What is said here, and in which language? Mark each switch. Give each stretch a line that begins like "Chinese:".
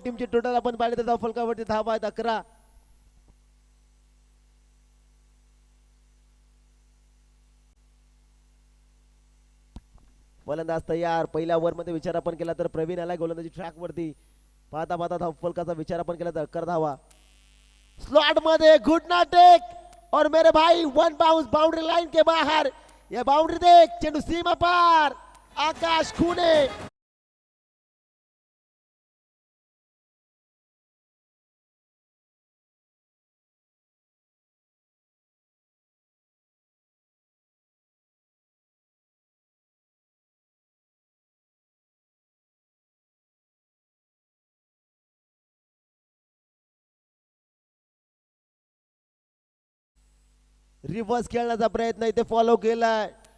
Marathi: टीमची टोटल आपण पाहिले तर फलकावरती धावा आहेत 11. फलंदाज तयार. पहिल्या ओव्हर मध्ये विचार आपण केला तर प्रवीण आला गोलंदाजी ट्रॅक वरती. पाहता पाहता धाव फलकाचा विचार आपण केला तर 11 धावा. स्लॉट मध्ये
Hindi: घुटना टेक और मेरे भाई वन बाउंस बाउंड्री लाइन के बाहर. यह बाउंड्री देख,
Marathi: चेंडू सीमा पार. आकाश खुने रिव्हर्स खेळण्याचा प्रयत्न इथे फॉलो केलाय.